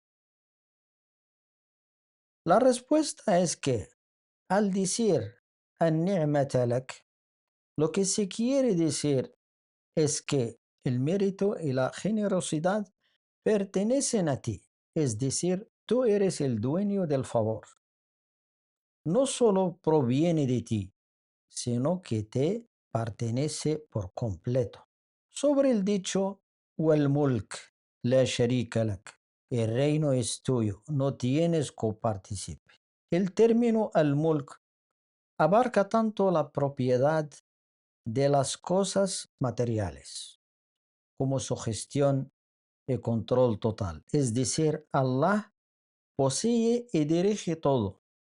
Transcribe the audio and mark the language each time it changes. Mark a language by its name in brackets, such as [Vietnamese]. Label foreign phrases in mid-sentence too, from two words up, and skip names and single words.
[Spanish] La respuesta es que al decir [Arabic] النعمة لك, [Spanish] lo que se quiere decir es que el mérito y la generosidad pertenecen a ti, es decir, tú eres el dueño del favor. No solo proviene de ti, sino que te pertenece por completo. Sobre el dicho [Arabic] والملك لا شريك لك, [Spanish] el reino es tuyo, no tienes copartícipe. El término al mulk abarca tanto la propiedad de las cosas materiales como su gestión y control total. Es decir, Allah posee y dirige todo.